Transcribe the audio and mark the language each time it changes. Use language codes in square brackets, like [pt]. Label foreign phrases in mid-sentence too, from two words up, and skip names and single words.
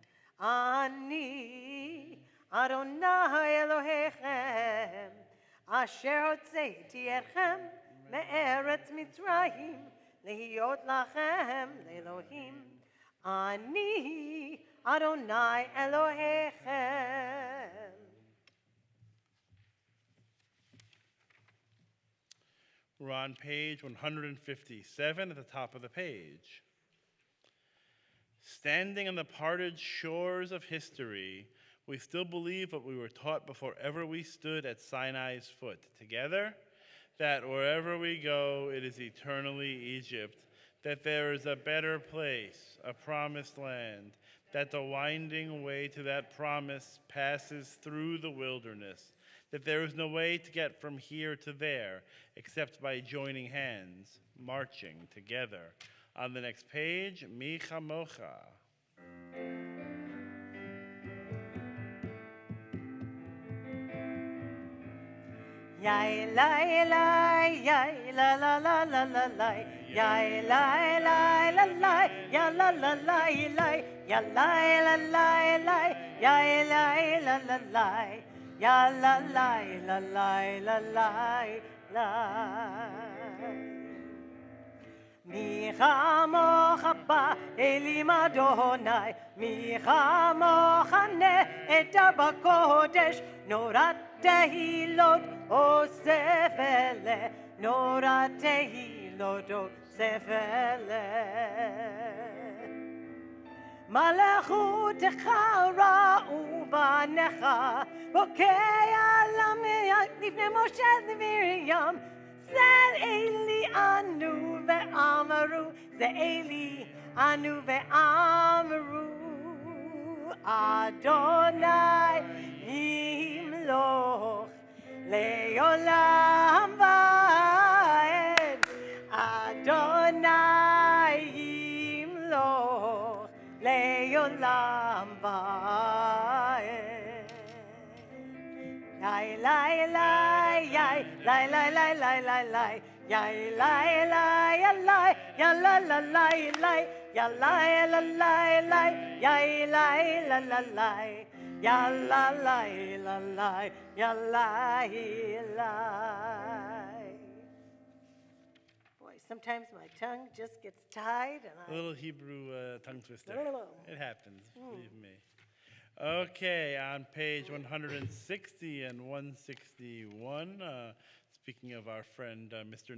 [he] אני אדוני אלוהיכם, אשר הוצאתי אתכם מארץ מצרים, להיות לכם לאלוהים. אני אדוני אלוהיכם. [en] We're on page 157 at the top of the page. Standing on the parted shores of history, we still believe what we were taught before ever we stood at Sinai's foot. Together, that wherever we go, it is eternally Egypt, that there is a better place, a promised land, that the winding way to that promise passes through the wilderness, that there is no way to get from here to there except by joining hands, marching together. On the next page, Mi Chamocha. Yai lai lai, yai la la la la la lai, yai lai lai la lai, ya la la lai lai, ya lai la lai lai, yai lai la la lai, ya la lai la lai la lai lai. [he] מי כמוכה באלים אדוני, מי כמוכה נאדר בקודש, נורא תהילות עושה פלא, נורא תהילות עושה פלא. מלכותך ראו בניך, בוקע ים לפני משה מרים, זה אלי ענו ואמרו, זה אלי ענו ואמרו, אדוני ימלוך לעולם ועד, אדוני ימלוך לעולם ועד. Yai lai lai yai lai lai lai lai lai lai, yai lai lai lai, ya la la lai lai, ya lai la lai lai, yai lai la la lai, ya la lai la lai, ya lai lai. [en] Boy, sometimes my tongue just gets tied and A little Hebrew tongue twister. It happens, believe me. Okay, on page 160 and 161, speaking of our friend Mr.